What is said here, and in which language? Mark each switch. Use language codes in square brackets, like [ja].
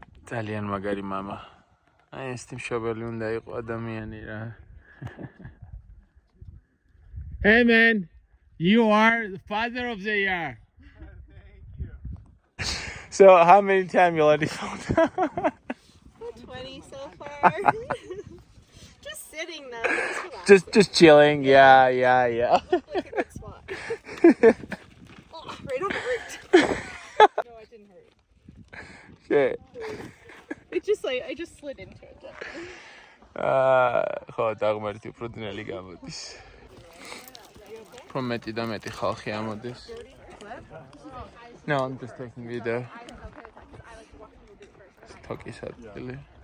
[ka] ძალიან მაგარი мама. აი ეს თიმშობელი უნდა იყო ადამიანი რა. [en] Hey man, you are the father of the year. Thank you. So how many times you already found? 20 so far. Just sitting though. just chilling. Yeah. Look at that spot. Oh, right on the root. No, it didn't hurt. Okay. It's just like I just slid into it. [ka] ხო, დაღმართი უფრო ძნელი გამოდის. From მეტი და მეტი ხალხი ამოდის. [en] No, I'm just taking video. [ka] Თოკის ადგილი.